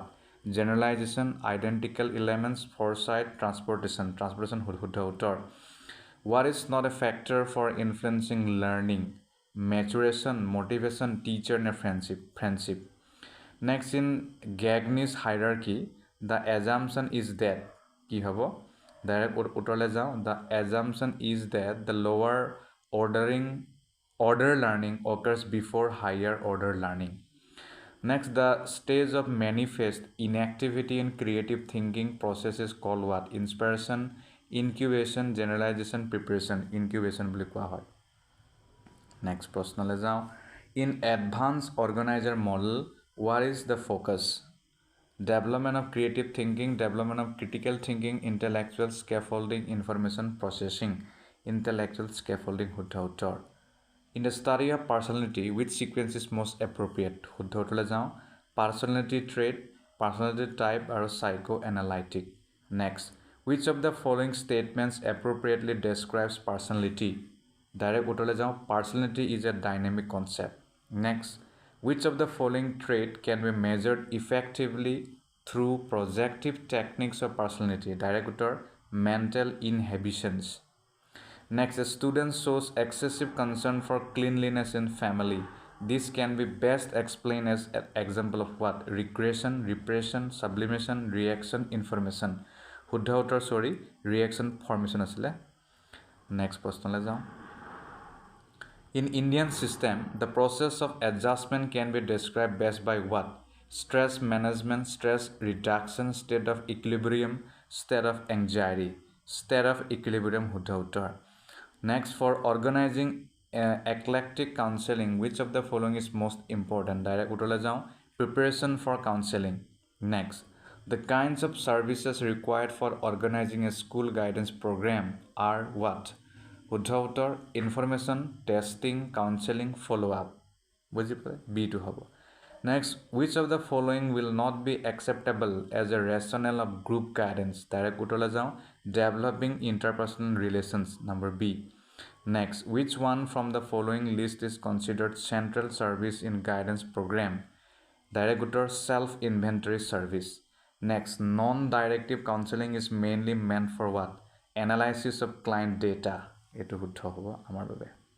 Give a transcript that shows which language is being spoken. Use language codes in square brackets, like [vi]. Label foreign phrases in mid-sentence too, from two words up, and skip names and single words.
[en] Generalization, identical elements, foresight, transportation. [as] শুদ্ধ উত্তৰ. [en] What is not a factor for influencing learning? Maturation, motivation, teacher and friendship. Next, in Gagne's hierarchy, the assumption is that [as] কি হ'ব? Direct উত্তৰলৈ যাওঁ. [en] The assumption is that the lower order learning occurs before higher order learning. Next, the stage of manifest inactivity in creative thinking process is called what? Inspiration, incubation, generalization, preparation. [as] Incubation boli koa hoy. [en] Next [as] প্ৰশ্নলৈ যাওঁ [en] In advanced organizer model, what is the focus? Development of creative thinking, development of critical thinking, intellectual scaffolding, information processing. Intellectual scaffolding. [as] শুদ্ধ উত্তৰ. [en] In the study of personality, which sequence is most appropriate? [as] শুদ্ধ উত্তৰলৈ যাওঁ. [en] Personality trait, personality type, or psychoanalytic. Next, which of the following statements appropriately describes personality? [as] Direct উত্তৰলৈ যাওঁ. [en] Personality is a dynamic concept. Next, which of the following trait can be measured effectively through projective techniques of personality? Direct uttar. Mental inhibitions. Next, a student shows excessive concern for cleanliness in family. This can be best explained as an example of what? Regression, repression, sublimation, reaction, information. [as] শুদ্ধ উত্তৰ [en] reaction formation [as] আছিল. [en] Next [as] প্ৰশ্নলৈ যাওঁ [en] In Indian system, the process of adjustment can be described best by what? Stress management, stress reduction, state of equilibrium, state of anxiety, state of equilibrium hutta. Next, for organizing eclectic counseling, which of the following is most important? [as] Direct উত্তৰলৈ যাওঁ. [en] Preparation for counseling. Next, the kinds of services required for organizing a school guidance program are what? [as] শুদ্ধ উত্তৰ [en] information testing counseling follow up [as] বুজি পালে বিটো হ'ব [en] next which of the following will not be acceptable as a rational of group guidance [as] ডাইৰেক্ট উত্তৰলৈ যাওঁ [en] developing interpersonal relations number B next which one from the following list is considered central service in guidance program direct উত্তৰ self inventory service next non directive counseling is mainly meant for what analysis of client data [as] এইটো শুদ্ধ হ'ব আমাৰ বাবে